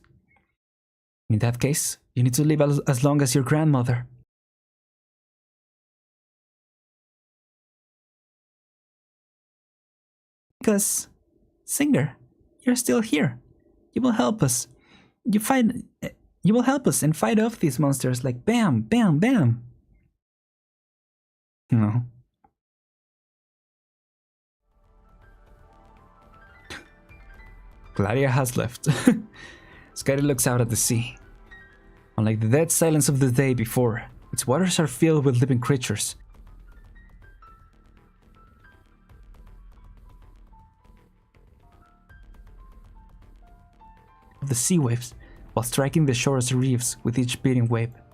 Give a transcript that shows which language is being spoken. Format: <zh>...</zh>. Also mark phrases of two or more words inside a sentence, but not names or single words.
<en>In that case, you need to live as long as your grandmother. Because, Singer, you're still here. You will help us. You will help us and fight off these monsters like bam, bam, bam. No. Gladia has left. Skyri looks out at the sea. Unlike the dead silence of the day before, its waters are filled with living creatures. The sea waves, while striking the shore's reefs with each beating wave.</en>